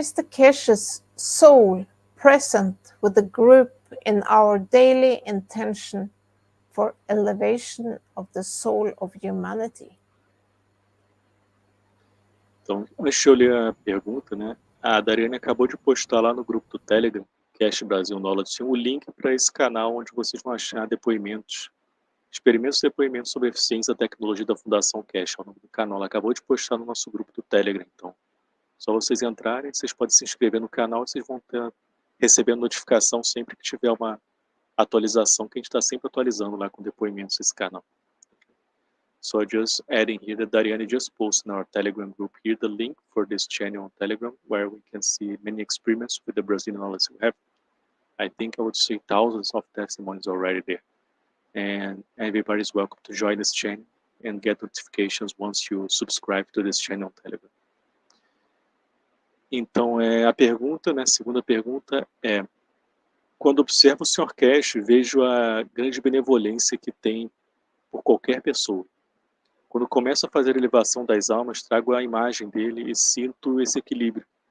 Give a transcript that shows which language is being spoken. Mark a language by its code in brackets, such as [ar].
[en] Keshe's soul present with the group in our daily intention for elevation of the soul of humanity? [pt] Então, deixa eu ler a pergunta, né? A Dariane acabou de postar lá no grupo do Telegram, Keshe Brasil Knowledge, o link para esse canal onde vocês vão achar depoimentos, experimentos e depoimentos sobre a eficiência da tecnologia da Fundação Keshe, é o nome do canal. Ela acabou de postar no nosso grupo do Telegram, então. Só vocês entrarem, vocês podem se inscrever no canal e vocês vão recebendo notificação sempre que tiver uma atualização, que a gente está sempre atualizando lá com depoimentos esse canal. [en] So just adding here that Dariane just posted in our Telegram group here the link for this channel on Telegram where we can see many experiments with the Brazilian knowledge we have. I think I would say thousands of testimonies already there. And everybody is welcome to join this channel and get notifications once you subscribe to this channel on Telegram. [pt] Então, a pergunta, né, a segunda pergunta é: quando observo o Sr. Keshe, vejo a grande benevolência que tem por qualquer pessoa. Quando começo a fazer a elevação das almas, trago a imagem dele e sinto esse equilíbrio.